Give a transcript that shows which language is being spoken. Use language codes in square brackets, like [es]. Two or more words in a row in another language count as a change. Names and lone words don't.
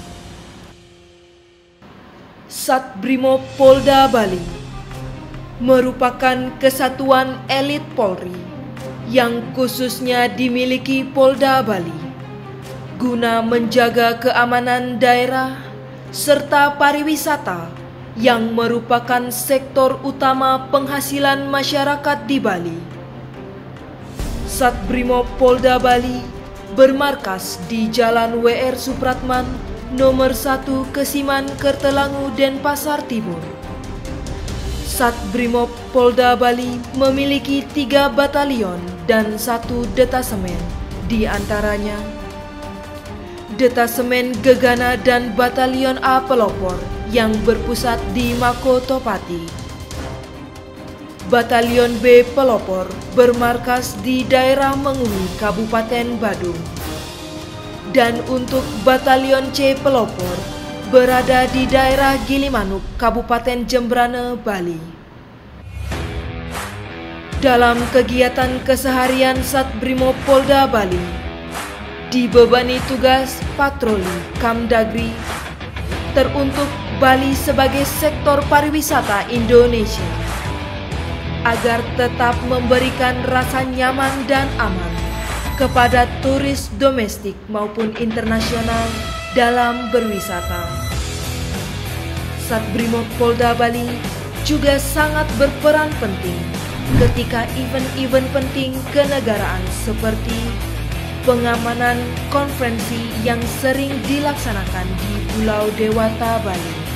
[id] Sat BRIMOB Polda Bali merupakan kesatuan elit Polri yang khususnya dimiliki Polda Bali guna menjaga keamanan daerah serta pariwisata yang merupakan sektor utama penghasilan masyarakat di Bali. Sat BRIMOB Polda Bali bermarkas di Jalan WR Supratman nomor 1 Kesiman, Kertelangu, Denpasar Timur. Sat BRIMOB Polda Bali memiliki 3 batalion dan 1 detasemen, di antaranya Detasemen Gegana dan Batalion A Pelopor yang berpusat di Mako Topati. Batalion B Pelopor bermarkas di daerah Mengui, Kabupaten Badung. Dan untuk Batalion C Pelopor berada di daerah Gilimanuk, Kabupaten Jembrane, Bali. Dalam kegiatan keseharian Sat BRIMOB Polda Bali, dibebani tugas patroli Kamdagri teruntuk Bali sebagai sektor pariwisata Indonesia, agar tetap memberikan rasa nyaman dan aman kepada turis domestik maupun internasional dalam berwisata. Sat BRIMOB Polda Bali juga sangat berperan penting ketika event-event penting kenegaraan seperti pengamanan konferensi yang sering dilaksanakan di Pulau Dewata, Bali.